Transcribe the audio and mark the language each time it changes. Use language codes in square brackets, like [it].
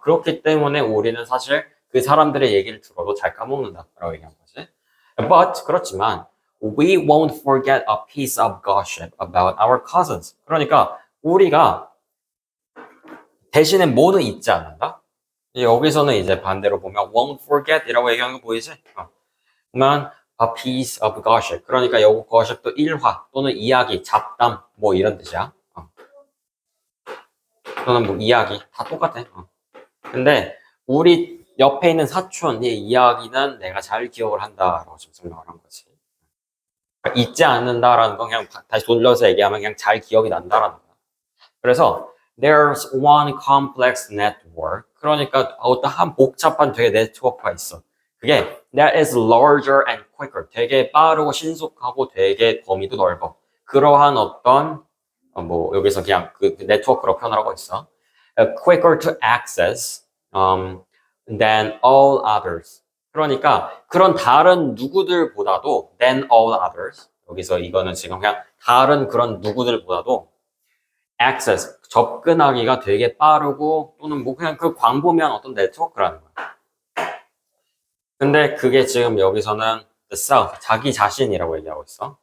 [ko] 그렇기 때문에 우리는 사실 그 사람들의 얘기를 들어도 잘 까먹는다라고 얘기한 거지. [en] But [ko] 그렇지만 [en] we won't forget a piece of gossip about our cousins. [ko] 그러니까 우리가 대신에 뭐는 잊지 않는다. 여기서는 이제 반대로 보면 won't forget이라고 얘기하는 거 보이지? 보면 a piece of gossip. 그러니까 여기 gossip도 일화 또는 이야기, 잡담 뭐 이런 뜻이야. 또는 뭐 이야기 다 똑같아. 근데 우리 옆에 있는 사촌의 이야기는 내가 잘 기억을 한다라고 지금 설명을 한 거지. 그러니까 잊지 않는다라는 건 그냥 다시 돌려서 얘기하면 그냥 잘 기억이 난다라는 거야. 그래서 [en] there's one complex network. [ko] 그러니까 어떤 한 복잡한 되게 네트워크가 있어. 그게 [en] that is larger and quicker. [ko] 되게 빠르고 신속하고 되게 범위도 넓어. 그러한 어떤 뭐 여기서 그냥 그 네트워크로 표현하고 있어. [en] quicker to access than all others. [ko] 그러니까 그런 다른 누구들보다도 [en] than all others. [ko] 여기서 이거는 지금 그냥 다른 그런 누구들보다도 access 접근하기가 되게 빠르고 또는 뭐 그냥 그 광범위한 어떤 네트워크라는 거야. 근데 그게 지금 여기서는 the self 자기 자신이라고 얘기하고 있어.